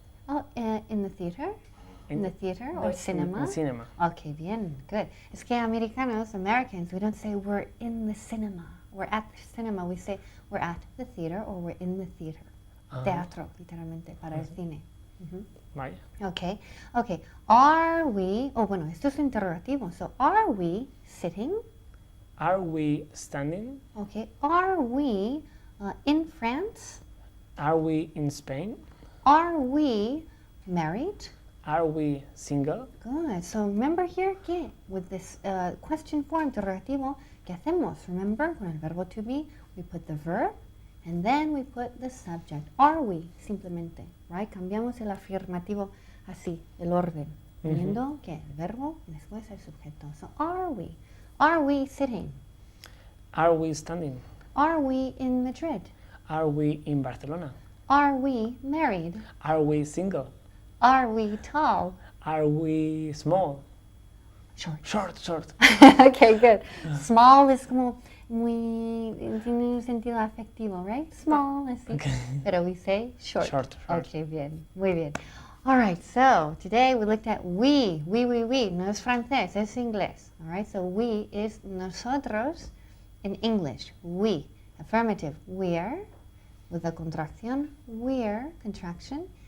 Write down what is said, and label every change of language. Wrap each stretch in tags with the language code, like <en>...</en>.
<en>Oh, in the theater? In the theater or cinema? In cinema. Okay, bien, good.</en> <es>Es que Americanos,</es> <en>Americans, we don't say we're in the cinema. We're at the cinema. We say we're at the theater or we're in the theater.</en> <es>Teatro, literalmente, para el cine. Vaya.</es> <en>Okay, okay. Are we, oh,</en> <es>bueno, esto es interrogativo.</es> <en>So, are we sitting? Are we standing? Okay. Are we in France? Are we in Spain? Are we married? Are we single? Good. So remember here que with this question form interrogativo,</en> <es>¿qué hacemos?</es> <en>Remember,</en> <es>con el verbo</es> <en>to be, we put the verb and then we put the subject. Are we?</en> <es>Simplemente, right? Cambiamos el afirmativo así, el orden. Poniendo que el verbo y después el sujeto.</es> <en>So are we? Are we sitting? Are we standing? Are we in Madrid? Are we in Barcelona? Are we married? Are we single? Are we tall? Are we small? Short. Short. Okay, good.</en> <es>Small es como muy, tiene un sentido afectivo, right? Small, así.</es> <en>Okay. Pero we say short. Short.</en> <es>Okay, bien, muy bien.</es> <en>All right, so today we looked at we.</en> <es>No es francés, es inglés.</es> <en>All right, so we is nosotros in English. We. Affirmative, we're. With the contracción, we're, contraction.</en>